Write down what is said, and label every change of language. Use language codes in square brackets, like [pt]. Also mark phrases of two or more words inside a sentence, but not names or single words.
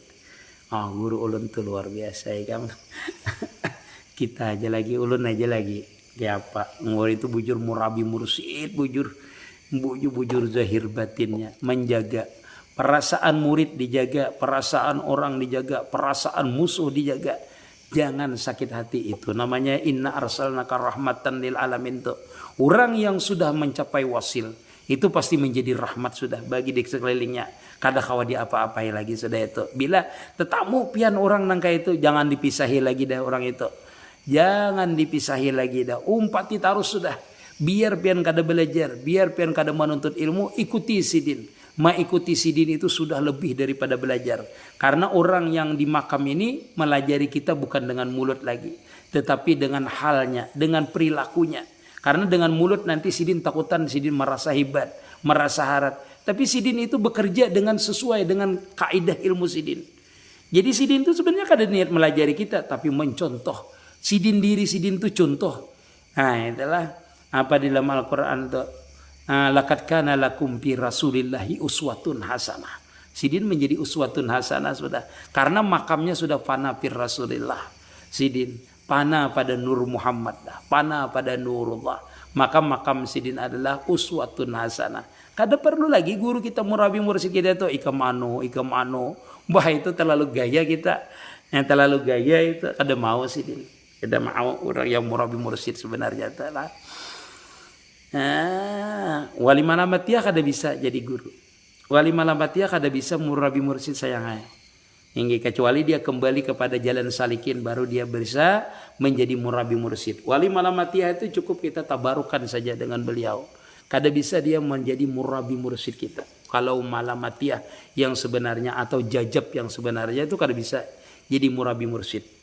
[bjn] Oh, guru ulun tuh luar biasa ya kan. Kita aja lagi, ulun aja lagi. Kayak apa? Ngor itu bujur murabi mursid, bujur zahir batinnya, menjaga perasaan murid dijaga, perasaan orang dijaga, perasaan musuh dijaga. Jangan sakit hati itu. Namanya [ar] إنا أرسلناك رحمة للعالمين [bjn] tuh. Orang yang sudah mencapai wasil itu pasti menjadi rahmat sudah bagi di sekelilingnya. Kada kawa dia apa-apai lagi sudah itu. Bila tetamu pian orang nangka itu jangan dipisahi lagi dah orang itu. Jangan dipisahi lagi dah. Umpati tarus sudah. Biar pian kada belajar, biar pian kada menuntut ilmu, ikuti sidin. Mengikuti sidin itu sudah lebih daripada belajar. Karena orang yang di makam ini melajari kita bukan dengan mulut lagi. Tetapi dengan halnya, dengan perilakunya. Karena dengan mulut nanti sidin takutan, sidin merasa hebat, merasa harat. Tapi sidin itu bekerja dengan sesuai dengan kaidah ilmu sidin. Jadi sidin itu sebenarnya kada niat melajari kita, tapi mencontoh. Sidin diri sidin itu contoh. Nah itulah apa di dalam Al-Quran itu. [ar] لقد كان لكم في رسول الله أسوة حسنة. [bjn] Sidin menjadi [ar] أسوة حسنة [bjn] sudah. Karena makamnya sudah [ar] فناء في رسول الله. [bjn] Sidin fana pada nur Muhammad dah. Fana pada nurullah. Maka makam sidin adalah [ar] أسوة حسنة. [bjn] Kada perlu lagi guru kita murabi mursid kita itu ikam anu. Bah itu terlalu gaya kita. Yang terlalu gaya itu kada mau sidin. Kada mau orang yang murabi mursid sebenarnya adalah. Wali malamatiyah kada bisa jadi guru. Wali malamatiyah kada bisa murabi mursid sayangnya. Hingga kecuali dia kembali kepada jalan salikin baru dia bisa menjadi murabi mursid. Wali malamatiyah itu cukup kita tabarukan saja dengan beliau. kada bisa dia menjadi murabi mursyid kita. Kalau malamatiyah yang sebenarnya atau jajab yang sebenarnya itu kada bisa jadi murabi mursyid.